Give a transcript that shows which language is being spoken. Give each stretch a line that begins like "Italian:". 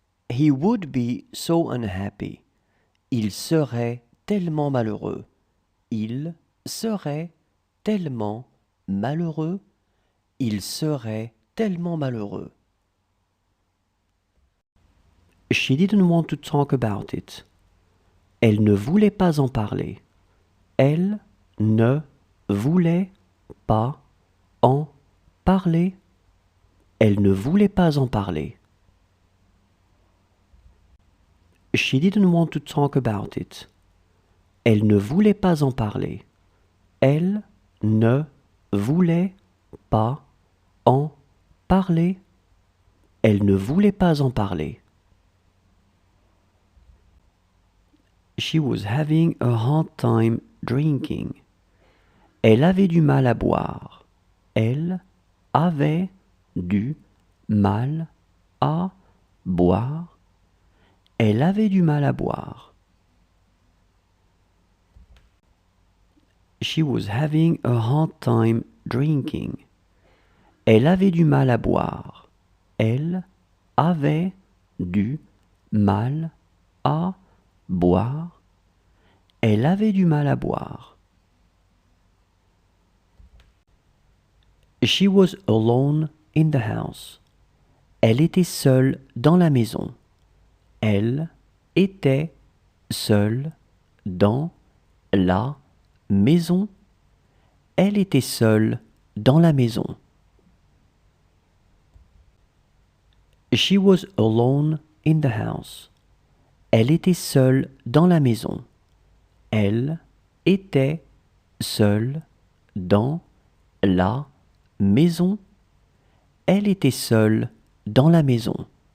English: He would be so unhappy.
French: Il serait tellement malheureux. Il serait tellement malheureux. Il serait tellement malheureux.
English: She didn't want to talk about it.
French: Elle ne voulait pas en parler. Elle ne voulait pas en parler. Elle ne voulait pas en parler.
English: She didn't want to talk about it.
French: Elle ne voulait pas en parler. Elle ne voulait pas en parler. Elle ne voulait pas en parler.
English: She was having a hard time drinking.
French: Elle avait du mal à boire. Elle avait du mal à boire. Elle avait du mal à boire.
English: She was having a hard time drinking.
French: Elle avait du mal à boire. Elle avait du mal à boire. Elle avait du mal à boire.
English: She was alone in the house.
French: Elle était seule dans la maison. Elle était seule dans la maison. Elle était seule dans la maison.
English: She was alone in the house.
French: Elle était seule dans la maison. Elle était seule dans la maison. Elle était seule dans la maison.